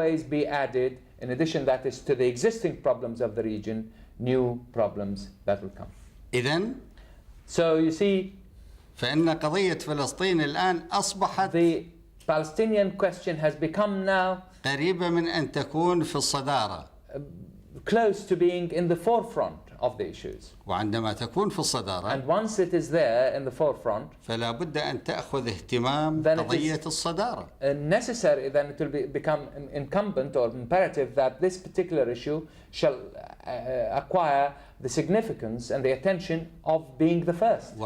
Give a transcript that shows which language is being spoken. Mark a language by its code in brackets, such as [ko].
[en] be added, in addition that is to the existing problems of the region, new problems that will come. [ar] إذن [en] So you see, [ar] فإن قضية فلسطين الآن أصبحت [en] the Palestinian question has become now [ar] قريبة من أن تكون في الصدارة. [en] close to being in the forefront of the issues. [ar] وعندما تكون في الصدارة [en] And once it is there in the forefront, [ar] فلا بد أن تأخذ اهتمام [en] Then it [ar] قضية [en] is- [ar] الصدارة. [en] necessary, then it will become incumbent or imperative that this particular issue shall acquire the significance and the attention of being the first.